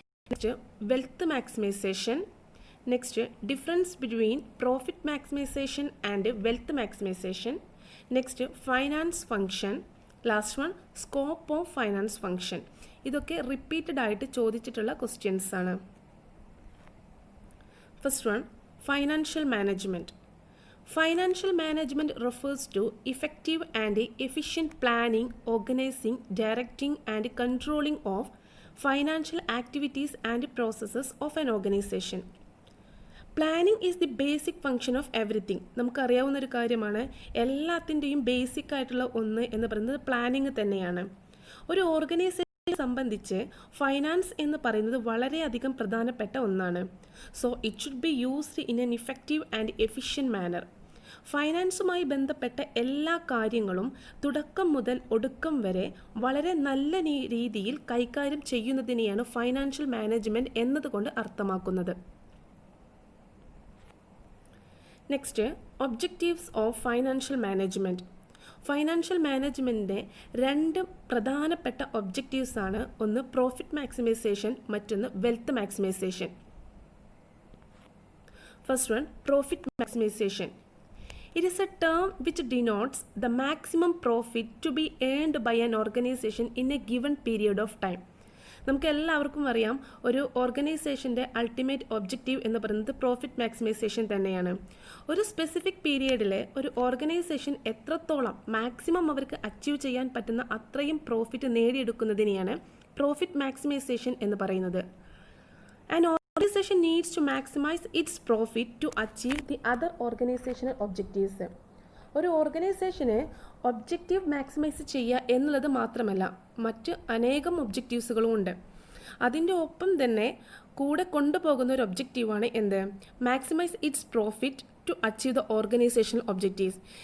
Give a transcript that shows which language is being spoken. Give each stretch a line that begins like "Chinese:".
English: Next, wealth maximisation. Next, difference between profit maximisation and wealth maximisation. Next, finance function. Last one, scope of finance function.
Malayalam: ഇതൊക്കെ repeated ആയിട്ട് ചോദിച്ചിട്ടുള്ള questions ആണ്.
English: First one, financial management. Financial management refers to effective and efficient planning, organizing, directing and controlling of financial activities and processes of an organization. Planning is the basic function of everything.
Malayalam: നമുക്കറിയാവുന്ന ഒരു കാര്യമാണ്, എല്ലാത്തിൻ്റെയും basic ആയിട്ടുള്ള ഒന്ന് എന്ന് പറയുന്നത് planning തന്നെയാണ്. ഒരു ഓർഗനൈസേഷനെ സംബന്ധിച്ച് ഫൈനാൻസ് എന്ന് പറയുന്നത് വളരെയധികം പ്രധാനപ്പെട്ട ഒന്നാണ്.
English: So it should be used in an effective and efficient manner.
Malayalam: ഫൈനാൻസുമായി ബന്ധപ്പെട്ട എല്ലാ കാര്യങ്ങളും തുടക്കം മുതൽ ഒടുക്കം വരെ വളരെ നല്ല രീതിയിൽ കൈകാര്യം ചെയ്യുന്നതിനെയാണ് ഫൈനാൻഷ്യൽ മാനേജ്മെൻറ്റ് എന്നതുകൊണ്ട് അർത്ഥമാക്കുന്നത്.
English: Next, objectives of financial management.
Malayalam: Financial മാനേജ്മെൻറ്റിൻ്റെ 2 പ്രധാനപ്പെട്ട ഒബ്ജക്റ്റീവ്സ് ആണ്. ഒന്ന് പ്രോഫിറ്റ് മാക്സിമൈസേഷൻ, മറ്റൊന്ന് wealth maximisation.
English: First one, profit maximisation. It is a term which denotes the maximum profit to be earned by an organization in a given period of time.
Malayalam: നമുക്ക് എല്ലാവർക്കും അറിയാം, ഒരു ഓർഗനൈസേഷൻ്റെ ultimate objective എന്ന് പറയുന്നത് profit maximisation തന്നെയാണ്. ഒരു specific പീരിയഡിൽ ഒരു organisation എത്രത്തോളം മാക്സിമം അവർക്ക് അച്ചീവ് ചെയ്യാൻ പറ്റുന്ന അത്രയും പ്രോഫിറ്റ് നേടിയെടുക്കുന്നതിനെയാണ് പ്രോഫിറ്റ് മാക്സിമൈസേഷൻ എന്ന് പറയുന്നത്.
English: An organization needs to maximize its profit to achieve the other organizational objectives.
Malayalam: ഒരു ഓർഗനൈസേഷന് ഒബ്ജക്റ്റീവ് മാക്സിമൈസ് ചെയ്യുക എന്നുള്ളത് മാത്രമല്ല, മറ്റ് അനേകം ഒബ്ജക്റ്റീവ്സുകളും ഉണ്ട്. അതിൻ്റെ ഒപ്പം തന്നെ കൂടെ കൊണ്ടുപോകുന്ന ഒരു ഒബ്ജക്റ്റീവാണ് എന്ത്?
English: Maximise its profit to achieve the organisational objectives.